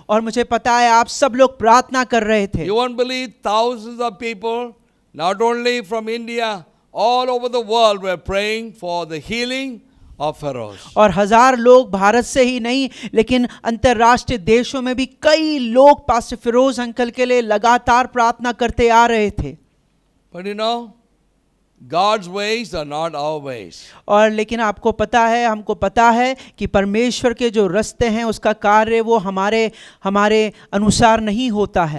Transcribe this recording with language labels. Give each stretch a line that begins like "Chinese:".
Hindi: और मुझे पता है आप सब लोग प्रार्थना कर रहे थे।
English: You won't believe thousands of people, not only from India, all over the world were praying for the healing of Feroz.
Hindi: और 1000 लोग भारत से ही नहीं लेकिन अंतर्राष्ट्रीय देशों में भी कई लोग पास्टर फिरोज अंकल के लिए लगातार प्रार्थना करते आ रहे थे।
English: But you know, God's ways are not our ways.
Hindi: और लेकिन आपको पता है, हमको पता है कि परमेश्वर के जो रास्ते हैं उसका कार्य वो हमारे अनुसार नहीं होता है।